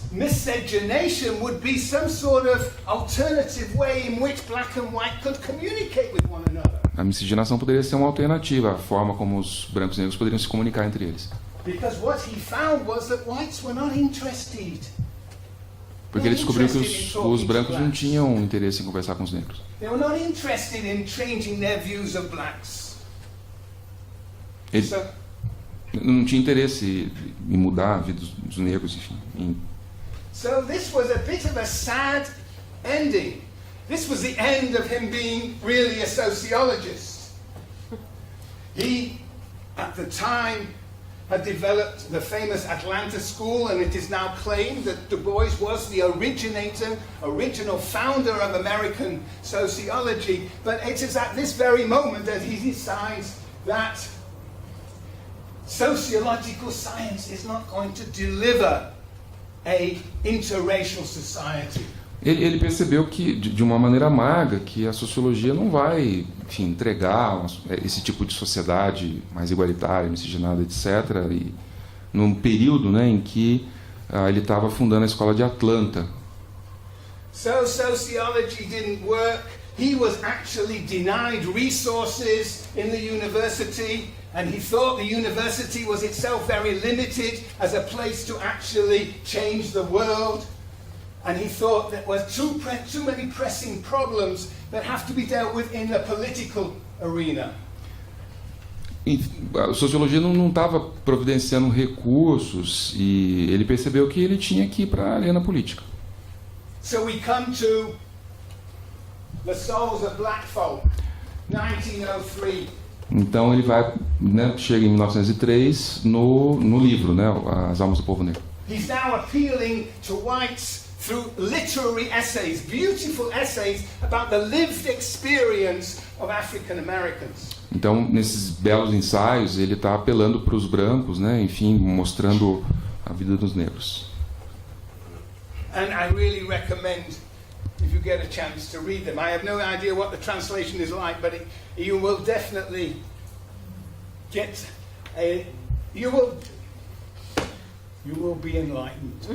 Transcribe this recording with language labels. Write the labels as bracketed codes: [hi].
[en] Miscegenation would be some sort of alternative way in which black and white could communicate with one another. [pt] A miscigenação poderia ser uma alternativa, a forma como os brancos e negros poderiam se comunicar entre eles. [en] Because what he found was that whites were not interested. [pt] Porque ele descobriu que os brancos não tinham interesse em conversar com os negros. [en] They were not interested in changing their views of blacks. [pt] Ele não tinha interesse em mudar a vida dos negros, enfim. [en] So this was a bit of a sad ending. This was the end of him being really a sociologist. He, at the time, had developed the famous Atlanta School, and it is now claimed that Du Bois was the original founder of American sociology. But it is at this very moment that he decides that sociological science is not going to deliver a interracial society. [pt] Ele percebeu que, de uma maneira amarga, que a sociologia não vai, enfim, entregar esse tipo de sociedade mais igualitária, miscigenada, etc. E num período, né, em que ele estava fundando a escola de Atlanta. [en] So sociology didn't work. He was actually denied resources in the university, and he thought the university was itself very limited as a place to actually change the world. And he thought there were too many pressing problems that have to be dealt with in the political arena. [pt] A sociologia não estava providenciando recursos e ele percebeu que ele tinha que ir para a arena política. [en] So we come to The Souls of Black Folk, 1903. [pt] Então ele vai, né, chega em 1903 no livro, né, As Almas do Povo Negro. [en] He's now appealing to whites through literary essays, beautiful essays about the lived experience of African Americans. [pt] Então, nesses belos ensaios, ele está apelando para os brancos, né, enfim, mostrando a vida dos negros. [en] And I really recommend, if you get a chance, to read them. I have no idea what the translation is like, but you will definitely get you will be enlightened.